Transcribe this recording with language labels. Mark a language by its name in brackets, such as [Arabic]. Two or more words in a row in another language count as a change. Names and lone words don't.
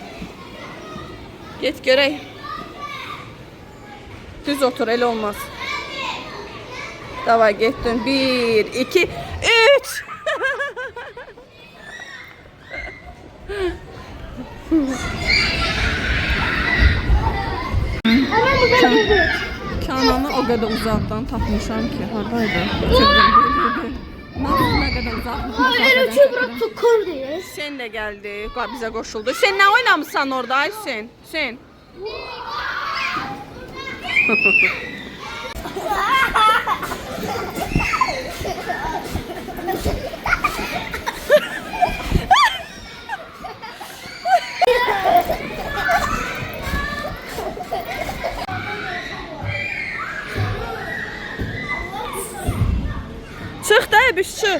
[Azerbaijani] Get görək. Düz otur, elə olmaz. Davay getdin. 1, 2, 3. Kananı o kadar uzaktan tapmışam ki, haradaydı? [Turkish] Nasıl ne kadar uzaklık? Sen de geldi, bize koşuldu. Sen ne oynamışsan orada Aysen? Sen. [Azerbaijani] Çıx da əbiş, çıx.